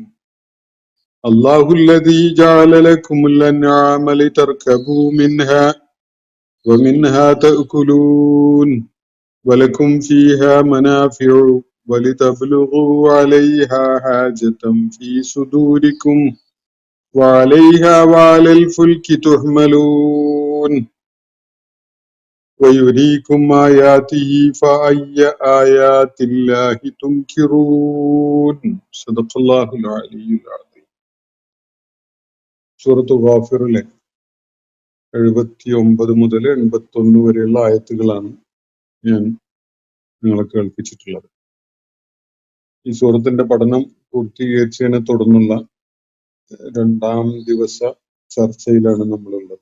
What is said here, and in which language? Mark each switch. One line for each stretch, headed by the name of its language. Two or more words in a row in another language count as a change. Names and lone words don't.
Arabic: الله الذي جعل لكم الأنعام لتركبوا منها ومنها تأكلون ولكم فيها منافع ولتبلغوا عليها حاجة في صدوركم وعليها وعلى الفلك تحملون ويريكم آياته فأي آيات الله تنكرون صدق الله العلي العظيم.
Malayalam: സൂറത്ത് ഗാഫിറിലെ 79 മുതൽ 81 വരെയുള്ള ആയത്തുകളാണ് ഞാൻ നിങ്ങളെ കേൾപ്പിച്ചിട്ടുള്ളത്. ഈ സൂറത്തിന്റെ പഠനം പൂർത്തീകരിച്ചതിനെ തുടർന്നുള്ള 2-ാം ദിവസ ചർച്ചയിലാണ് നമ്മളുള്ളത്.